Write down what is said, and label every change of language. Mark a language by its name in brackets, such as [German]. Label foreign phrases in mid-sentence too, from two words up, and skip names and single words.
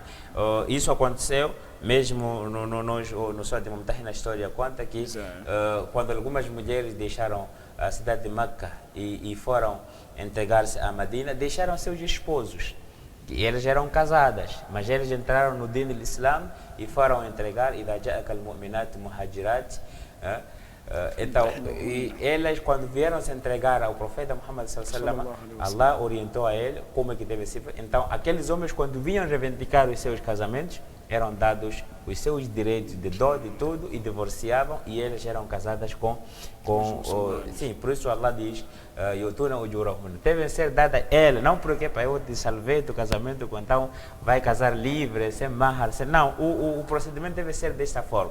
[Portuguese] Isso aconteceu, mesmo no Surat Al-Mumtahina, na história conta que quando algumas mulheres deixaram a cidade de Meca e foram entregar-se a Medina, deixaram seus esposos. E elas eram casadas, mas eles entraram no Din do Islã e foram entregar [Arabic] إِذَا جَاءَكَ الْمُؤْمِنَاتُ مُهَاجِرَاتِ. [Portuguese] Então, e elas, quando vieram se entregar ao profeta Muhammad [Arabic] صلى الله عليه وسلم, [Portuguese] Allah orientou a ele como é que deve ser. Então, aqueles homens, quando vinham reivindicar os seus casamentos, eram dados os seus direitos de dote e tudo, e divorciavam, e elas eram casadas com sim, por isso Allah diz [Arabic] يؤتون أجورهن, [Portuguese] deve ser dada ela, não porque para eu te salvei do casamento, então vai casar livre, sem mahar, sem, não, o procedimento deve ser desta forma.